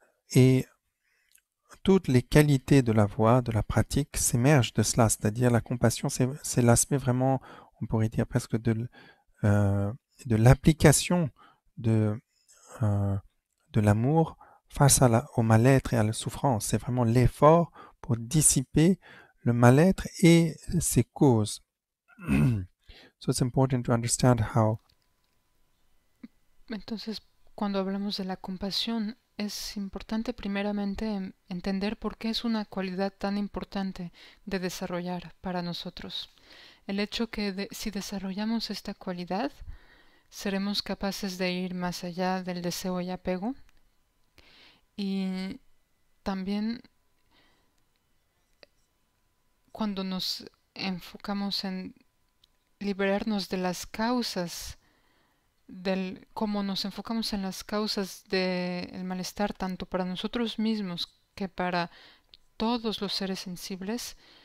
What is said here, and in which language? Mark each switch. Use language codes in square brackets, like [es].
[fr] et toutes les qualités de la voie, de la pratique s'émergent de cela, c'est-à-dire la compassion, c'est l'aspect vraiment, on pourrait dire presque de l'application de l'amour face au mal-être et à la souffrance. C'est vraiment l'effort pour dissiper le mal-être et ses causes. [en] So it's important to understand how. [es] Entonces, cuando hablamos de la compasión, es importante primeramente entender por qué es una cualidad tan importante de desarrollar para nosotros. El hecho que si desarrollamos esta cualidad, seremos capaces de ir más allá del deseo y apego, y también cuando nos enfocamos en liberarnos de las causas cómo nos enfocamos en las causas del malestar tanto para nosotros mismos que para todos los seres sensibles,